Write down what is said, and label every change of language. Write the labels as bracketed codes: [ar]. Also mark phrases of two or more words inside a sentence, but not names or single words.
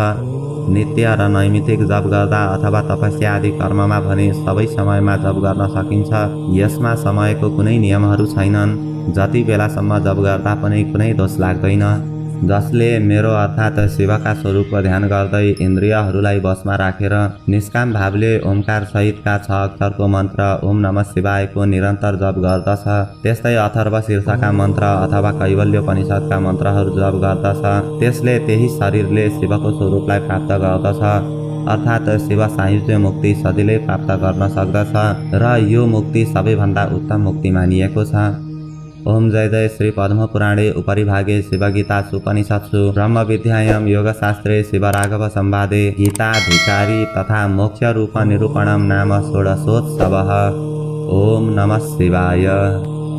[ne] नित्य र नैमित्तिक जप गर्दा अथवा तपस्या आदि कर्ममा भने सबै समयमा जप गर्न सकिन्छ। यसमा समयको कुनै नियमहरू छैनन्। जति बेलासम्म जप गर्दा पनि कुनै दोष लाग्दैन। जसले मेरो अर्थात् शिवका स्वरूपको ध्यान गर्दै इन्द्रियहरूलाई वशमा राखेर निष्काम भावले ओमकार सहितका 6 अक्षरको मन्त्र [sa] ओम नमः शिवायको [ne] निरन्तर जप गर्दछ, त्यस्तै अथर्व शीर्षका मन्त्र अथवा कैवल्योपनिषदका मन्त्रहरू जप गर्दछ, त्यसले त्यही शरीरले शिवको स्वरूपलाई प्राप्त गर्दछ। अर्थात् शिव सायुज्य मुक्ति सजिलै प्राप्त गर्न सक्दछ र यो मुक्ति सबैभन्दा उत्तम मुक्ति मानिएको छ। [sa] ओम जय जय श्री पद्मपुराणे उपरिभागे शिवगीता उपनिषत्सु ब्रह्मविद्यायां योगशास्त्रे शिवराघव संवादे गीताधिकारी तथा मोक्षरूप निरूपणं नाम षोडशोत्सवः। ओम नमः शिवाय।